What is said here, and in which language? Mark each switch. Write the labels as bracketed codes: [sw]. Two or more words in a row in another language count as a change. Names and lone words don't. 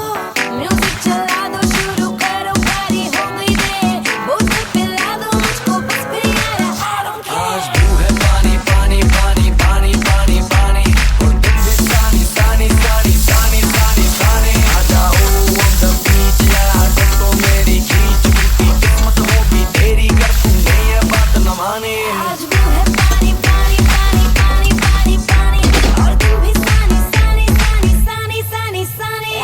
[hi] म्यूजिक चला दो, शुरू करो, पार्टी हो गई दे, बोतल पिला दो मुझको बस फिर यार, [en] I don't [hi] आज [en] care। [hi] तू है पानी पानी पानी पानी पानी पानी और तुम भी सानी सानी सानी सानी सानी सानी। आ जाओ [en] on the beach [hi] यार, फोटो मेरी खींच, टूटी किस्मत होगी तेरी कर तूने ये बात न मानी। आज तू है पानी पानी पानी पानी पानी पानी और तुम भी सानी सानी सानी सानी सानी सानी।